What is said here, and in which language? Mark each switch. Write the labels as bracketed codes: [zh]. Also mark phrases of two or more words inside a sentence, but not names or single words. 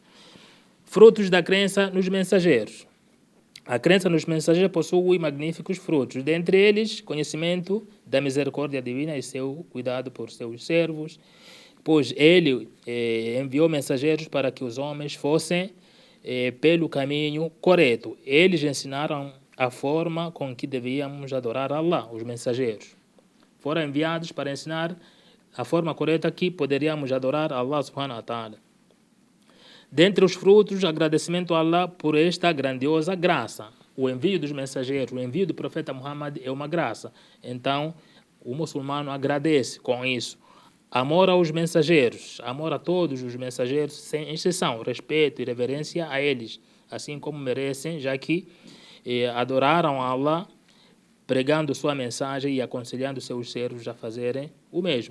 [pt] Frutos da crença nos mensageiros. A crença nos mensageiros possui magníficos frutos, dentre eles, conhecimento da misericórdia divina e seu cuidado por seus servos, pois ele enviou mensageiros para que os homens fossem pelo caminho correto. Eles ensinaram a forma com que devíamos adorar Allah, os mensageiros. Foram enviados para ensinar a forma correta que poderíamos adorar Allah [ar] سبحانه وتعالى. [pt] Dentre os frutos, agradecimento a Allah por esta grandiosa graça. O envio dos mensageiros, o envio do profeta Muhammad é uma graça. Então, o muçulmano agradece com isso. Amor aos mensageiros, amor a todos os mensageiros, sem exceção, respeito e reverência a eles, assim como merecem, já que adoraram a Allah, pregando sua mensagem e aconselhando seus servos a fazerem o mesmo.